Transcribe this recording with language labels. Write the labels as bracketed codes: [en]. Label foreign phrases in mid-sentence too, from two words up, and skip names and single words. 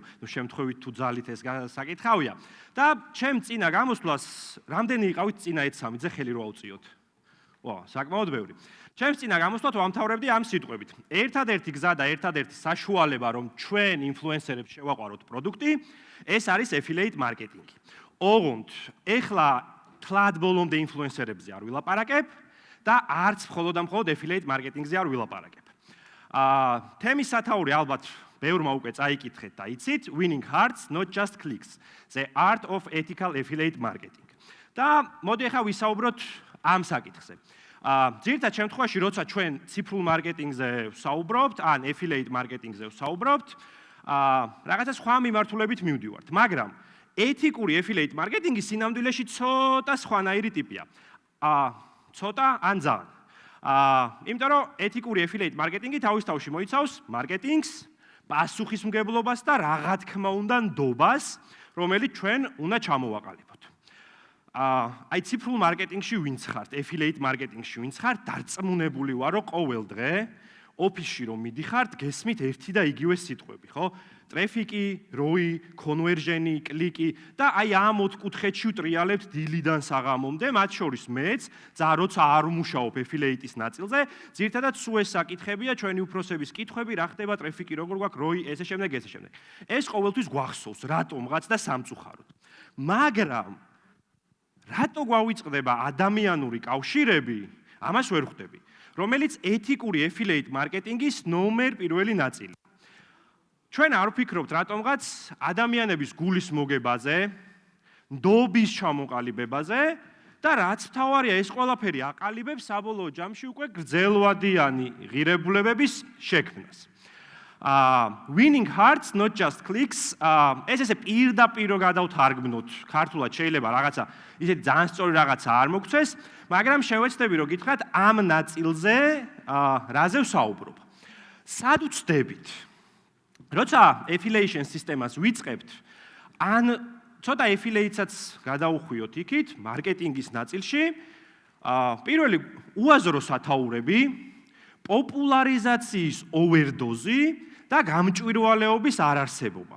[ka] შემთხვევით თუ ძალით ეს საკითხავია და ჩემ წინა გამოსვლას რამდენი იყავით წინა 1-3-ზე ხელი რო ავწიოთ. საკმაოდ ბევრი. ჩემს წინა გამოსვლას ვამთავრებდი ამ სიტყვებით. ერთადერთი გზა და ერთადერთი საშუალება, რომ ჩვენ ინფლუენსერებს შევაყვაროთ პროდუქტი, ეს არის [en] affiliate marketing. [ka] ოღონდ, ეხლა თლად ბოლომდე ინფლუენსერებზე არ ვილაპარაკებ და არც მხოლოდ და მხოლოდ [en] affiliate marketing- [ka] ზე არ ვილაპარაკებ. თემის სათაური ალბათ ბევრმა უკვე წაიკითხეთ და იცით, [en] winning hearts, not just clicks, the art of ethical affiliate marketing. [ka] და მოდი ახლა ვისაუბროთ ამ საკითხზე. ძირითადად შემთხვევაში, როცა ჩვენ ციფრულ მარკეტინგზე ვსაუბრობთ, ან [en] affiliate marketing- [ka] ზე ვსაუბრობთ, რაღაცა სხვა მიმართულებით მივდივართ, მაგრამ ეთიკური [en] affiliate marketing- [ka] ი სინამდვილეში ცოტა სხვანაირი ტიპია. ცოტა ან ძალიან. იმიტომ რომ ეთიკური [en] affiliate marketing- [ka] ი თავის თავში მოიცავს მარკეტინგს, პასუხისმგებლობას და რა თქმა უნდა ნდობას, რომელიც ჩვენ უნდა ჩამოვაყალიბოთ. აი ციფრულ მარკეტინგში ვინც ხართ, [en] affiliate marketing- [ka] ში ვინც ხართ, დარწმუნებული ვარ, რომ ყოველ დღე ოფისში რომ მიდიხართ, გესმით ერთი და იგივე სიტყვები, ხო? ტრეფიკი, როი, კონვერჟენი, კლიკი და აი ამ 4 კუთხედში ვტრიალებთ დილიდან საღამომდე, მათ შორის მეც, როცა არ ვმუშაობ affiliate-ის ნაწილზე, ძირითადად სულ ეს საკითხებია, ჩვენი უფროსების კითხვები, რა ხდება ტრეფიკი, როგორ გვაქვს როი, ესე შემდეგ. ეს ყოველთვის გვახსოვს, რატომღაც და სამწუხაროდ. მაგრამ რატო გვავიწყდება ადამიანური კავშირები, ამას ვერ ხვდები, რომელიც ეთიკური [en] affiliate marketing- [ka] ის ნომერ პირველი ნაწილი. ჩვენ არ ვფიქრობთ რატომღაც ადამიანების გულის მოგებაზე, ნდობის ჩამოყალიბებაზე და რაც მთავარია, ეს ყველაფერი აყალიბებს საბოლოო ჯამში უკვე გრძელვადიანი ღირებულებების შექმნას. [en] Winning hearts, not just clicks. [ka] ეს ესე პირდაპირ გადავთარგმნოთ ქართულად შეიძლება რაღაცა ისეთი ძალიან სწორი რაღაცა არ მოგცეს, მაგრამ შევეცდები რომ გითხრათ ამ ნაწილზე რაზე ვსაუბრობ. სად ვწდებით? როცა affiliation სისტემას ვიწყებთ, ან ცოტა affiliate-საც გადაუხვიოთ იქით, მარკეტინგის ნაწილში, პირველი უაზრო სათაურები, პოპულარიზაციის ოვერდოზი და გამჭვირვალეობის არარსებობა.